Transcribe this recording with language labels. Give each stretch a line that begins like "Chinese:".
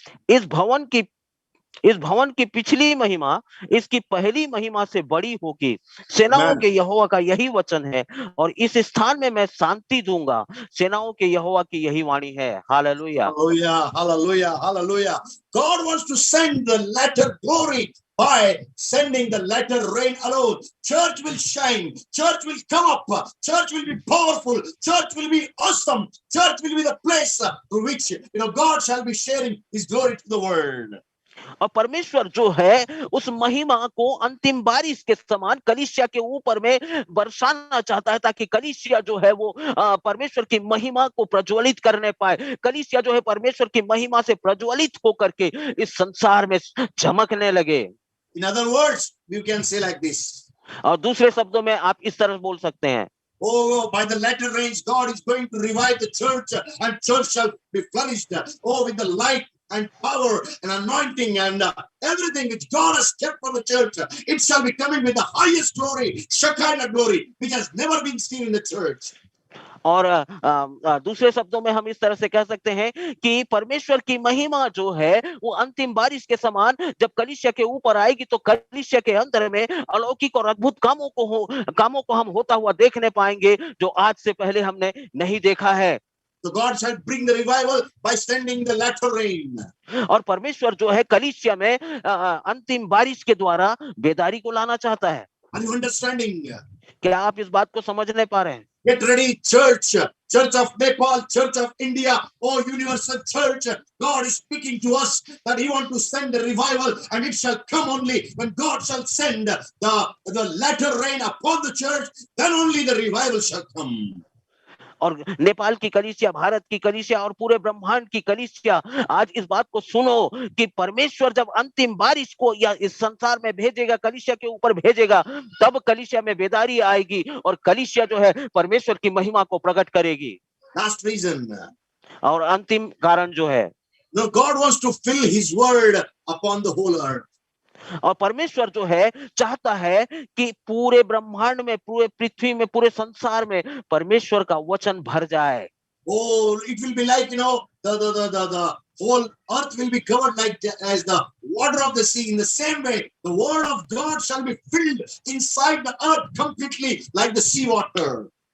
Hindi: इस भवन की पिछली महिमा इसकी पहली महिमा से बड़ी होगी। सेनाओं
English: Amen.
Hindi: के यहोवा का यही वचन है, और इस स्थान में मैं शांति दूंगा। सेनाओं के यहोवा की यही वाणी है। Hallelujah.
English: Hallelujah, hallelujah, hallelujah. God wants to send the latter glory by sending the latter rain alone. Church will shine. Church will come up. Church will be powerful. Church will be awesome. Church will be the place through which God shall be sharing His glory to the world.
Hindi: और परमेश्वर जो है उस महिमा को अंतिम बारिश के समान कलीसिया के ऊपर में बरसाना चाहता है, ताकि कलीसिया जो है वो परमेश्वर की महिमा को प्रज्वलित करने पाए। कलीसिया जो है परमेश्वर की महिमा से प्रज्वलित होकर के इस संसार में चमकने लगे।
English: In other words, you can say like this.
Hindi: और दूसरे शब्दों में आप इस तरह बोल सकते हैं,
English: Oh, by the latter rains, God is going to revive the church, and church shall be furnished. Oh, with the light and power and anointing and everything which God has kept for the church, it shall be coming with the highest glory, Shekinah glory, which has never been seen in the church.
Hindi: और दूसरे शब्दों में हम इस तरह से कह सकते हैं कि परमेश्वर की महिमा जो है वो अंतिम बारिश के समान जब कलीसिया के ऊपर आएगी, तो कलीसिया के अंदर में अलौकिक और अद्भुत कामों को हम होता हुआ देखने पाएंगे, जो आज से पहले हमने नहीं देखा है।
English: So God shall bring the revival by sending the latter rain.
Hindi: और परमेश्वर जो है कलीसिया में अंतिम बारिश के द्वारा बेदारी को लाना चाहता है।
English: Are you understanding?
Hindi: क्या आप इस बात को समझने पा रहे हैं?
English: Get ready, church, church of Nepal, church of India, oh universal church. God is speaking to us that He wants to send the revival, and it shall come only when God shall send the latter rain upon the church. Then only the revival shall come.
Hindi: और नेपाल की कलीसिया, भारत की कलीसिया और पूरे ब्रह्मांड की कलीसिया, आज इस बात को सुनो कि परमेश्वर जब अंतिम बारिश को या इस संसार में भेजेगा, कलीसिया के ऊपर भेजेगा, तब कलीसिया में बेदारी आएगी और कलीसिया जो है परमेश्वर की महिमा को प्रकट करेगी।
English: Last reason.
Hindi: और अंतिम कारण जो है,
English: No, God wants to fill His word upon the whole earth.
Hindi: और परमेश्वर जो है चाहता है कि पूरे ब्रह्मांड में, पूरे पृथ्वी में, पूरे संसार में परमेश्वर का वचन भर जाए।
English: Oh, it will be like the whole earth will be covered as the water of the sea. In the same way, the word of God shall be filled inside the earth completely like the sea water.